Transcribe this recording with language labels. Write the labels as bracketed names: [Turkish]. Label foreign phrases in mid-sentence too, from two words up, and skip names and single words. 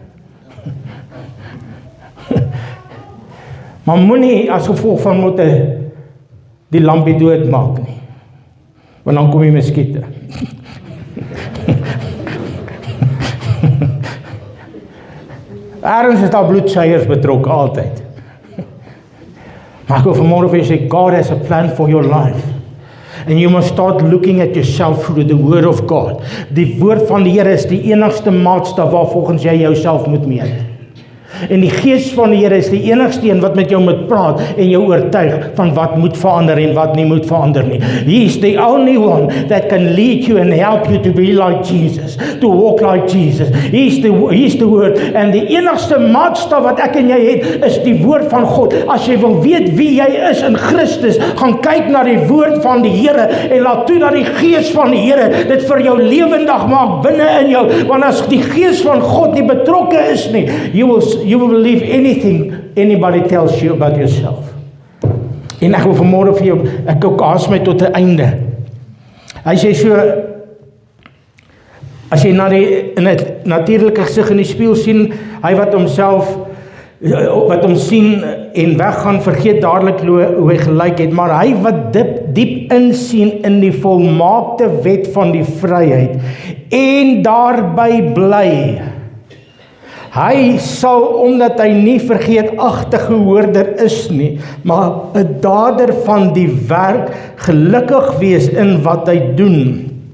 [Afrikaans] Maar moenie as gevolg van motte die lampie doodmaak nie. Want dan kom die muskiete. Ergens is daar bloedsuiers betrokke altyd. Maar ek wil vanmôre vir julle sê, [English] God has a plan for your life. And you must start looking at yourself through the word of God. [Afrikaans] Die woord van die Here is die enigste maatstaf waar volgens jy jouself moet meet. En die gees van die Here is die enigste een wat met jou moet praat en jou oortuig van wat moet verander en wat nie moet verander nie. [English] He is the only one that can lead you and help you to be like Jesus, to walk like Jesus. He is the word. [Afrikaans] En die enigste maatstaf wat ek en jy het, is die woord van God. As jy wil weet wie jy is in Christus, gaan kyk na die woord van die Here en laat toe dat die gees van die Here dit vir jou lewendig maak binne in jou. Want as die gees van God nie betrokke is nie, [English] you will believe anything anybody tells you about yourself. [Afrikaans] En ek wil vanmôre vir jou, ek ook haas my tot 'n einde. As jy so, as jy na die in 'n natuurlike gesig in die spieël sien, hy wat homself, wat hom sien en weggaan, vergeet dadelik hoe hy gelyk het, maar hy wat diep insien in die volmaakte wet van die vryheid en daarby bly, hy sal, omdat hy nie vergeetagtige hoorder is nie, maar 'n dader van die werk, gelukkig wees in wat hy doen.